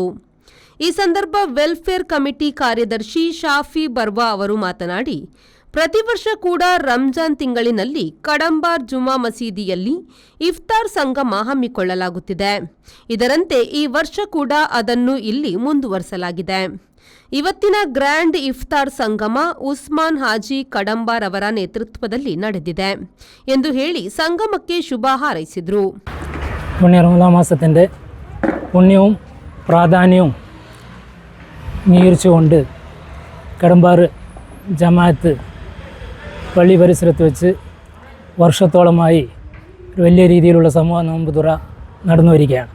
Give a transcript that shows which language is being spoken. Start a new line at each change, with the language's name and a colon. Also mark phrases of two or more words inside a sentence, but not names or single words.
Kannada: ಈ ಸಂದರ್ಭ ವೆಲ್ಫೇರ್ ಕಮಿಟಿ ಕಾರ್ಯದರ್ಶಿ ಶಾಫಿ ಬರ್ವಾ ಅವರು ಮಾತನಾಡಿ, ಪ್ರತಿ ವರ್ಷ ಕೂಡ ರಂಜಾನ್ ತಿಂಗಳಿನಲ್ಲಿ ಕಡಂಬಾರ್ ಜುಮಾ ಮಸೀದಿಯಲ್ಲಿ ಇಫ್ತಾರ್ ಸಂಗಮ ಹಮ್ಮಿಕೊಳ್ಳಲಾಗುತ್ತಿದೆ. ಇದರಂತೆ ಈ ವರ್ಷ ಕೂಡ ಅದನ್ನು ಇಲ್ಲಿ ಮುಂದುವರಿಸಲಾಗಿದೆ. ಇವತ್ತಿನ ಗ್ರ್ಯಾಂಡ್ ಇಫ್ತಾರ್ ಸಂಗಮ ಉಸ್ಮಾನ್ ಹಾಜಿ ಕಡಂಬಾರ್ ಅವರ ನೇತೃತ್ವದಲ್ಲಿ ನಡೆದಿದೆ ಎಂದು ಹೇಳಿ ಸಂಗಮಕ್ಕೆ ಶುಭ ಹಾರೈಸಿದರು.
Malayalam: പുണ്യ റമദാൻ മാസത്തിൻ്റെ പുണ്യവും പ്രാധാന്യവും അംഗീകരിച്ചുകൊണ്ട് കടമ്പാർ ജമാഅത്ത് പള്ളി പരിസരത്ത് വെച്ച് വർഷത്തോളമായി ഒരു വലിയ രീതിയിലുള്ള സമൂഹ നോമ്പ് തുറ നടന്നു വരികയാണ്.